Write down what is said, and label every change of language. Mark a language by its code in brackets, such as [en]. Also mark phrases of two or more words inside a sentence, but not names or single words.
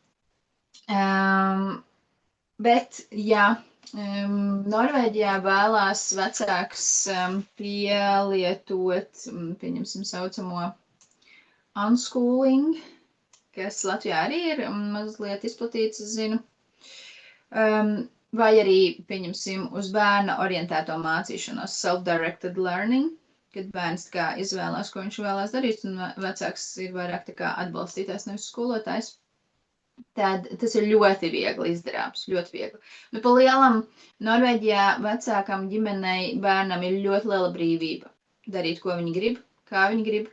[lv] Bet, jā, Norvēģijā vēlās vecāks pielietot, pieņemsim, saucamo unschooling, kas Latvijā arī ir mazliet izplatīts, es zinu. Vai arī, pieņemsim, uz bērna orientēto mācīšanos, [en] self-directed learning, [lv] kad bērns kā izvēlās, ko viņš vēlās darīt, un vecāks ir vairāk tā kā atbalstītājs, nevis skolotājs. Tad tas ir ļoti viegli izdarāms, ļoti viegli. Pa lielam Norvēģijā vecākam ģimenei bērnam ir ļoti liela brīvība darīt, ko viņi grib, kā viņi grib.